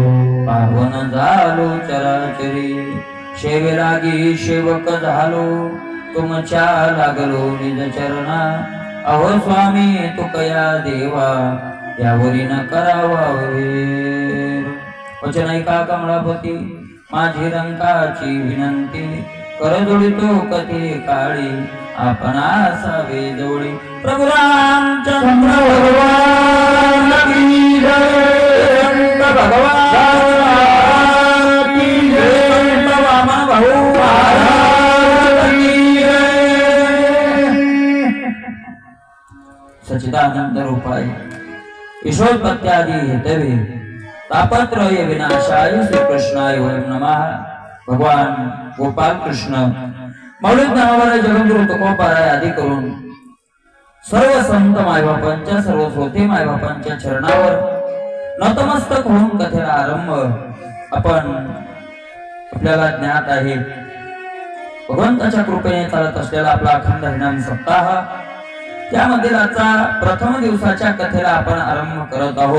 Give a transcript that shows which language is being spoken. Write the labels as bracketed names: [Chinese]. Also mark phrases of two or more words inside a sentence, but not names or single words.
[Marathi] पावन झालो चराचरी सेवे लागी सेवक झालो तुमच्या लागलो निज चरणा अहो स्वामी तुकया देवा यावरी न करावा वेर वचन ऐका कमळापती माझी रंकाची विनंती कर जोडितो कधी काळी आपण असावे जोडी [Hindi] प्रभु रामचंद्र भगवान की जय भगवान की जय वामन भाऊ की जय [Sanskrit] सच्चिदानंद रूपाय ईश्वरपत्यादि हेतवे तापत्रय विनाशाय श्री कृष्णाय वयं नमः। [Marathi] भगवान गोपाल कृष्ण मौलिक नावाला जगद्गुरु तुकोबाराय आदी करून सर्व संत मायबापांच्या सर्व श्रोते मायबापांच्या चरणावर नतमस्तक होऊन कथेला आरंभ आपण आपल्याला ज्ञात आहे। भगवंताच्या कृपेने चालत असलेला आपला अखंड हरिनाम सप्ताह त्यामध्ये आजचा प्रथम दिवसाच्या कथेला आपण आरंभ करत आहोत।